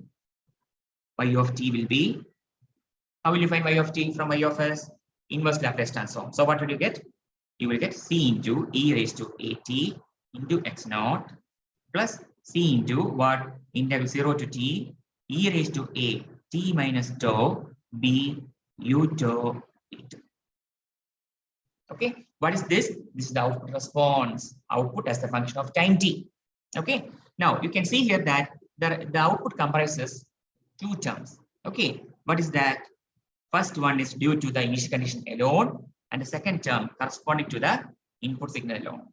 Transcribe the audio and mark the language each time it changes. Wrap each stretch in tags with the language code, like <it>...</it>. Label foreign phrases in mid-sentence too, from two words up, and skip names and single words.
<en>Y of t will be, how will you find y of t from y of s? Inverse Laplace transform. So what will you get? You will get C into e raised to at into x naught plus C into what? Integral 0 to t e raised to a t minus tau b u tau et. Okay, what is this? This is the output response, output as the function of time t. Okay, now you can see here that the output comprises two terms. Okay, what is that? First one is due to the initial condition alone, and the second term corresponding to the input signal alone.</en>